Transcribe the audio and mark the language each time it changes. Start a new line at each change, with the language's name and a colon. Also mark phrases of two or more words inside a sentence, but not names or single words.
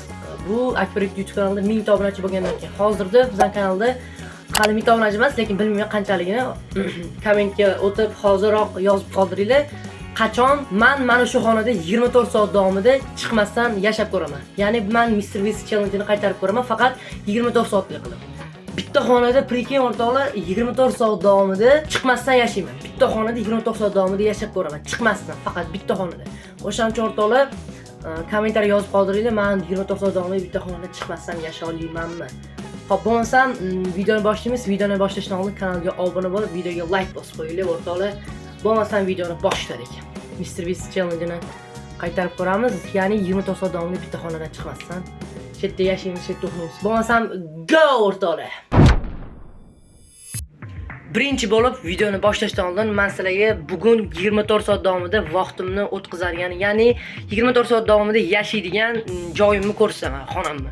Uzbek: Bu Akbaret YouTube kanalida 1000 obunachi bo'lgandan keyin. Hozirda bizning kanalda hali 1000 obunachi emas, lekin bilmayman qanchaligini. Kommentga o'tib hozirroq yozib qoldiringlar. Qachon mana shu xonada 24 soat davomida chiqmasdan yashab ko'raman. Ya'ni men Mr. Beast challenge-ni qaytarib ko'raman, faqat 24 soatlik qilib. Bitta xonada prekin o'rtoqlar 24 soat davomida chiqmasdan yashayman. Bitta xonada 24 soat davomida yashab ko'raman, chiqmasdan, faqat bitta xonada. O'shaning uchun o'rtoqlar kommentariya yozib qoldiringlar, men 24 soat davomida bitta xonada chiqmasdan yasha olamanmi? Xo'p, bo'lmasam videoni boshlaymiz. Videoni boshlashdan oldin kanalga obuna bo'lib, videoga like bosib qo'yinglar o'rtoqlar. Bo'lmasam videoni boshladik. Mr. Beast challenge-ni qaytarib ko'ramiz. Ya'ni 24 soat davomida bitta xonadan chiqmasdan chetda yashaymiz, chetda o'qiymiz. Bo'lmasam go o'rtoqlar. Birinchi bo'lib videoni boshlashdan oldin men sizlarga bugun 24 soat davomida vaqtimni o'tkazadigan, ya'ni 24 soat davomida yashaydigan joyimni ko'rsataman, xonamni.